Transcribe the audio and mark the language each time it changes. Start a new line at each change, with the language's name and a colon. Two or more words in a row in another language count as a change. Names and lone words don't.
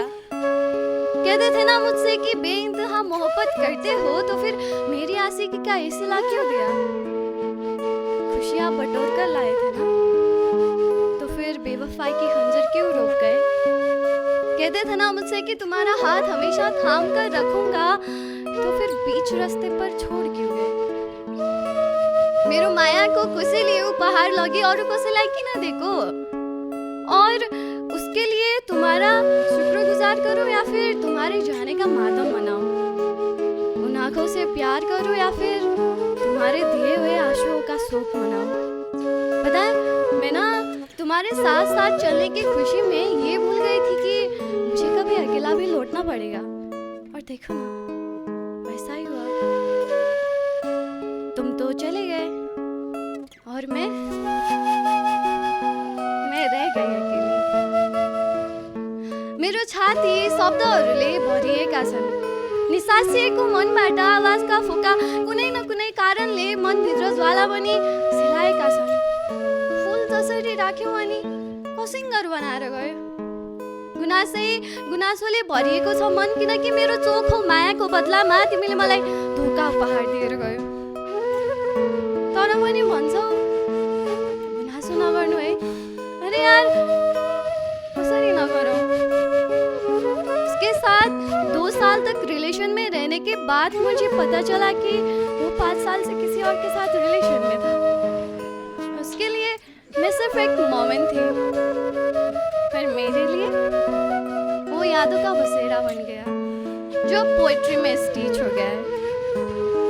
Hindi: कहते थे ना मुझसे कि बेइंतहा मोहब्बत करते हो, तो फिर मेरी आशिकी का ये सिला क्यों दिया। खुशियाँ बटोर कर लाए थे ना, तो फिर बेवफाई की खंजर क्यों रोक गए। कहते थे ना मुझसे कि तुम्हारा हाथ हमेशा थाम कर रखूंगा, तो फिर बीच रास्ते पर छोड़ क्यों गए।
Nepali: मेरो माया को कसैले उपहार लगे और कसैलाई किन दिएको,
Hindi: और उसके लिए तुम्हारा शुक्रगुजार करूं या फिर तुम्हारे जाने का मातम मनाऊं। उन आंखों से प्यार करूं या फिर तुम्हारे दिए हुए आंसुओं का शोक मनाऊं। पता है मैं ना तुम्हारे साथ साथ चलने की खुशी में ये भूल गई थी कि मुझे कभी अकेला भी लौटना पड़ेगा। और देखो ना वैसा ही हुआ, तुम तो चले गए और मैं रह गई अकेली।
Nepali: मेरो छाती शब्दहरूले भरिएका छन्, निसासिएको मनबाट आवाजका फोका कुनै न कुनै कारणले मनभित्र ज्वाला बनी सिलाएका छन्। फुल जसरी राख्यौ अनि कसिङ्गर बनाएर गयो। गुनासोले भरिएको छ मन, किनकि मेरो चोखो मायाको बदलामा तिमीले मलाई धोका उपहार दिएर गयो। तर पनि भन्छौ गुनासो नगर्नु है। अरे यार कसरी नगरौँ।
Hindi: उसके साथ 2 साल तक रिलेशन में रहने के बाद मुझे पता चला कि वो 5 साल से किसी और के साथ रिलेशन में था। उसके लिए मैं सिर्फ एक मोमेंट थी, पर मेरे लिए वो यादों का बसेरा बन गया जो पोएट्री में स्टिच हो गया है।